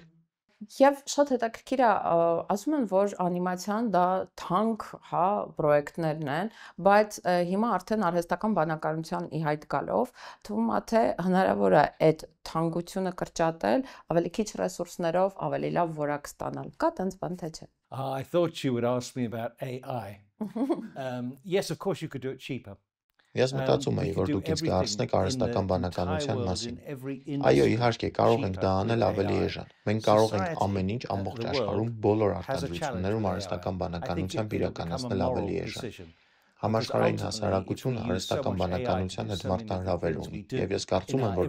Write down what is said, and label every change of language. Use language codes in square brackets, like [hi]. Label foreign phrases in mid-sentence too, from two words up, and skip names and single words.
[hy] Եվ շատ հետաքրքիր է, ասում են, որ անիմացիան դա թանկ, հա, պրոյեկտներն են, բայց հիմա արդեն արհեստական բանականության ի հայտ գալով թվում է թե հնարավոր է այդ թանկությունը կրճատել, ավելի քիչ ռեսուրսներով, ավելի լավ որակ ստանալ։ Կա տենց բան թե չէ։ [en] I thought you would ask me about AI. Yes, of course you could do it cheaper. [hy] Ես մտածում էի, որ դուք ինձ կհարցնեք արհեստական բանականության մասին։ Այո, իհարկե, կարող ենք դա անել ավելի էժան։ Մենք կարող ենք ամեն ինչ ամբողջ աշխարհում բոլոր արտադրություններում արհեստական բանականությամբ իրականացնել ավելի էժան։ Համաշխարհային հասարակությունը արհեստական բանականության հետ մարտահրավեր ունի, եւ ես կարծում եմ, որ